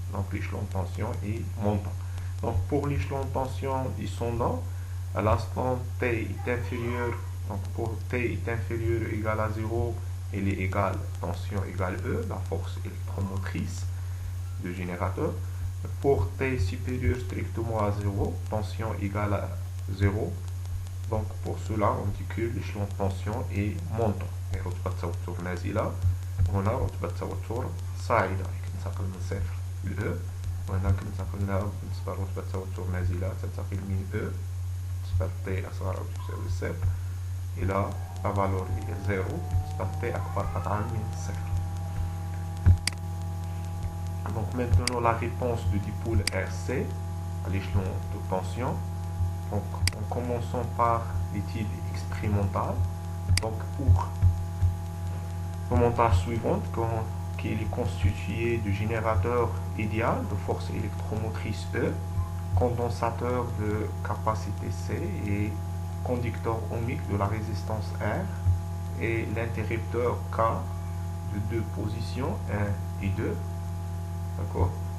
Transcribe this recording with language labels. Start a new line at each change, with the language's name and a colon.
French: Donc l'échelon de tension est montant. Donc pour l'échelon de tension descendant, à l'instant T est inférieur, donc pour T est inférieur ou égal à 0, il est égal, tension égale E, la force électromotrice du générateur. Pour T supérieur strictement à 0, tension égale à 0. Donc pour cela, on dit que l'échelon de tension est montant.
Arabic: Et رتبة توتر نازلة، هنا رتبة توتر صاعدة، كنتقل من صفر ل E. وهنا كنتقلنا بالنسبة لرتبة توتر نازلة تنتقل من E بالنسبة ل T أصغر أو تساوي صفر إلى لا فالور هي 0 بالنسبة ل T أكبر قطعا من صفر.
French: Donc maintenant la réponse du dipool RC à l'échelon de tension. Donc en commençant par l'étude expérimentale. Donc pour le montage suivant, qui est constitué du générateur idéal de force électromotrice E, condensateur de capacité C et conducteur ohmique de la résistance R et l'interrupteur K de deux positions 1 et 2. D'accord?